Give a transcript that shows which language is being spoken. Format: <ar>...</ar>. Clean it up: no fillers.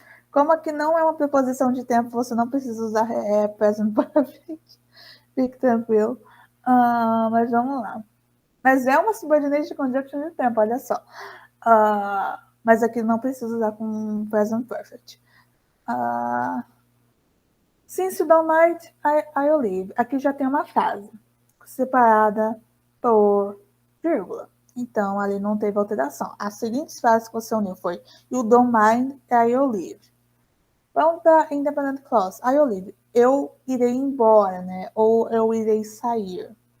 <pt>Como aqui não é uma preposição de tempo, você não precisa usar present perfect. Fique tranquilo. Mas vamos lá. Mas é uma subordinate conjunction de tempo, olha só. Mas aqui não precisa usar com present perfect.</pt> <en>Since you don't mind, I'll leave.</en> <pt>Aqui já tem uma frase separada por vírgula. Então, ali não teve alteração. As seguintes frases que você uniu foi</pt> <en>You don't mind, I'll leave.</en> <pt>Vamos para independent clause.</pt> <en>I'll leave.</en> <pt>Eu irei embora, né? Ou eu irei sair.</pt>